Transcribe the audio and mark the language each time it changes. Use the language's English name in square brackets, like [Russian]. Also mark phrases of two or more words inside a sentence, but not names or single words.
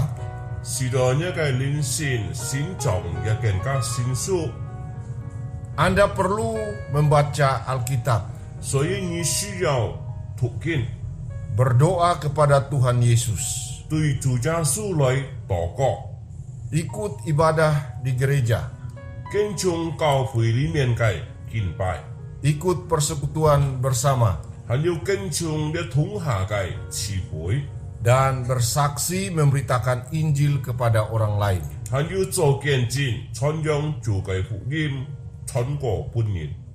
[Cantonese] 使到呢個靈性成長也更加成熟， [Indonesian] Anda perlu membaca Alkitab, [Cantonese] 所以你需要讀經， [Indonesian] berdoa kepada Tuhan Yesus, [Cantonese] 對主耶穌來禱告， [Indonesian] ikut ibadah di gereja, [Cantonese] 跟從教會裡面嘅敬拜， [Indonesian] ikut persekutuan bersama, [Cantonese] 還有跟從嘅同下嘅慈會， [Indonesian] dan bersaksi memberitakan Injil kepada orang lain. [Cantonese] 還有做見證，傳揚主嘅福音，傳過本人。